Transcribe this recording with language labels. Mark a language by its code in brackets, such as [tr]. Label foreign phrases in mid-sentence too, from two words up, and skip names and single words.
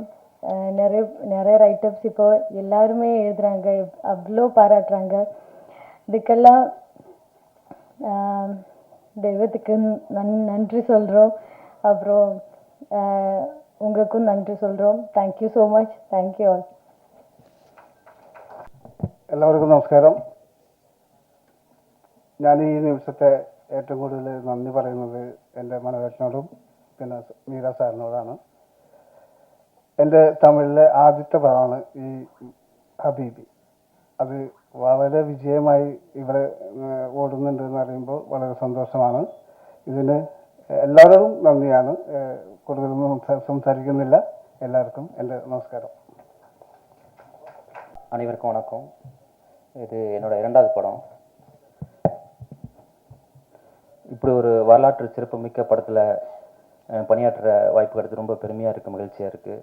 [ta] நிறைய நிறைய ரைட்டர்ஸ் இப்போ எல்லாருமே எழுதுறாங்க, அவ்வளோ பாராட்டுறாங்க. இதுக்கெல்லாம் தெய்வத்துக்கு நன்றி சொல்கிறோம். அப்புறம் உங்களுக்கும் நன்றி சொல்கிறோம். [en] Thank you so much. Thank you all. [ml] എല്ലാവർക്കും നമസ്കാരം. ഞാൻ ഈ നിമിഷത്തെ ഏറ്റവും കൂടുതൽ നന്ദി പറയുന്നത് എൻ്റെ മനോരത്നോടും പിന്നെ മീര സാറിനോടാണ്. എൻ്റെ തമിഴിലെ ആദ്യത്തെ പടമാണ് ഈ ഹബീബി. അത് വളരെ വിജയമായി ഇവിടെ ഓടുന്നുണ്ട് എന്ന് അറിയുമ്പോൾ വളരെ സന്തോഷമാണ്. ഇതിന് എല്ലാവരോടും നന്ദിയാണ്. കൂടുതലൊന്നും സംസാരിക്കുന്നില്ല. [ta] எல்லாருக்கும் എൻ്റെ நமஸ்காரம். அனைவருக்கும் வணக்கம். இது என்னோட 2வது படம். இப்படி ஒரு வரலாற்று சிறப்புமிக்க படத்தில் பணியாற்ற வாய்ப்பு கிடைத்து ரொம்ப பெருமையாக இருக்குது, மகிழ்ச்சியாக இருக்குது.